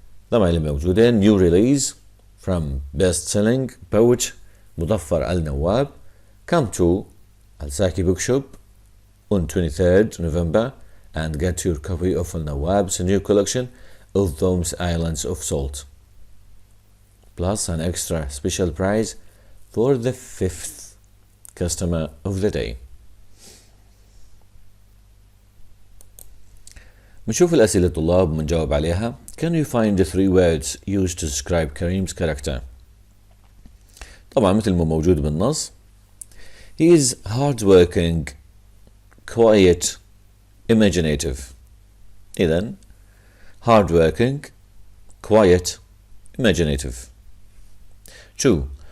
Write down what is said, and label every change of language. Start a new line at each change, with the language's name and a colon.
Arabic: طبعا اللي موجودين
English: new release from best-selling poet مظفر Al-Nawwab come to Al-Saki bookshop on 23rd November and get your copy of Al-Nawwab's new collection of those Islands of Salt, plus an extra special prize for the 5th customer of the day.
Arabic: بنشوف الأسئلة الطلاب ومنجاوب عليها.
English: Can you find the 3 words used to describe Karim's character?
Arabic: طبعا مثل ما موجود بالنص.
English: He is hard-working, quiet, imaginative. إذن hard-working, quiet, imaginative. 2.